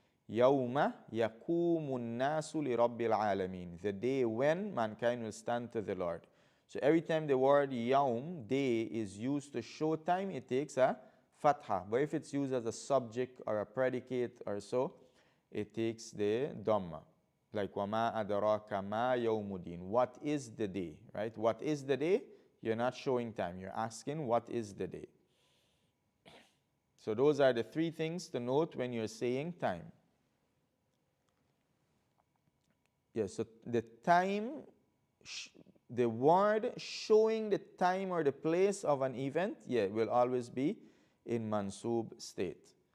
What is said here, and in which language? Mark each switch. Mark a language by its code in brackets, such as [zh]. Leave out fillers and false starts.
[ar] يَوْمَ يَقُومُ النَّاسُ لِرَبِّ الْعَالَمِينَ, [en] the day when mankind will stand to the Lord. So every time the word yawm, day, is used to show time, it takes a fatha. But if it's used as a subject or a predicate or so, it takes the Dhamma. [ar] Like, وَمَا أَدْرَاكَ مَا يَوْمُ الدِّينِ. [en] What is the day, right? What is the day? You're not showing time. You're asking, what is the day? So those are the three things to note when you're saying time. Yes, so the time, the word showing the time or the place of an event, will always be in mansub state.